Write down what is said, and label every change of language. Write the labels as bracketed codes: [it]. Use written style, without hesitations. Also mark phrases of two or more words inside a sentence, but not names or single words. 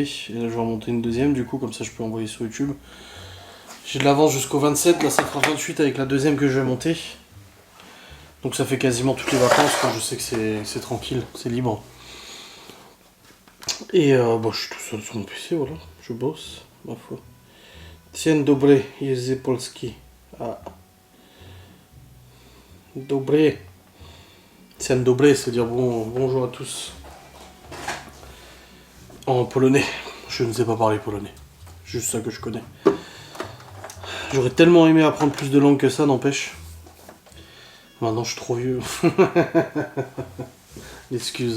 [fr] Et là je vais en monter une deuxième du coup, comme ça je peux envoyer sur YouTube. J'ai de l'avance jusqu'au 27, là ça fera 28 avec la deuxième que je vais monter. Donc ça fait quasiment toutes les vacances, quand je sais que c'est tranquille, c'est libre. Et bon, je suis tout seul sur mon PC, voilà, je bosse, ma foi. [pl] Dzień dobry, język polski. Ah. Dobry. Dzień dobry, [fr] c'est-à-dire bonjour à tous. En polonais. Je ne sais pas parler polonais. Juste ça que je connais. J'aurais tellement aimé apprendre plus de langues que ça, n'empêche. Maintenant je suis trop vieux. Excuse.